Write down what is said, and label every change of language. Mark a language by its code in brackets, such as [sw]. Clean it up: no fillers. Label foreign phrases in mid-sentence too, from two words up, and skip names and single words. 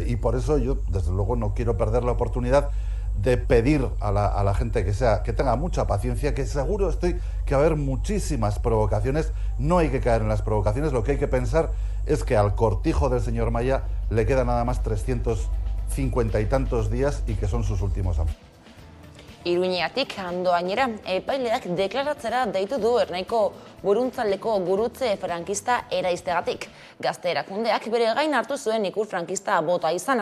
[es] Y por eso yo, desde luego, no quiero perder la oportunidad de pedir a la gente que tenga mucha paciencia, que seguro estoy que va a haber muchísimas provocaciones. No hay que caer en las provocaciones, lo que hay que pensar es que al cortijo del señor Maya le quedan nada más 350 y tantos días y que son sus últimos años. [eu] Iruñeatik Andoainera epaileak deklaratzera deitu du Ernaiko Buruntzaldeko gurutze frankista eraiztegatik. Gazte erakundeak bere gain hartu zuen ikur frankista bota izana.